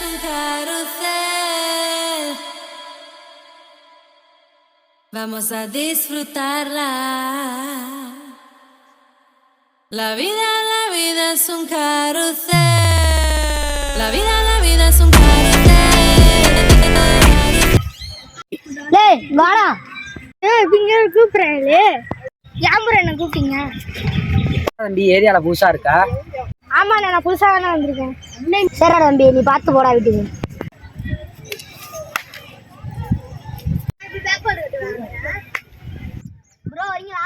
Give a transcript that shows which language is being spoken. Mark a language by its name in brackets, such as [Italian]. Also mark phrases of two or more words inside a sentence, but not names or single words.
[Spanish] carrusel. Vamos a disfrutarla. La vida es un carrusel. La vida es un carrusel. [Tamil] டேய் வாடா. இங்க கூப்பிடுறேன்லே. யாம்பர என்ன கூப்பிட்டீங்க? தம்பி ஏரியால புதுசா இருக்கா? ஆமா நான் புதுசா தானே வந்திருக்கேன். சரிடா தம்பி நீ பார்த்து போடா வீட்டுக்கு. ப்ரோ வரீங்களா?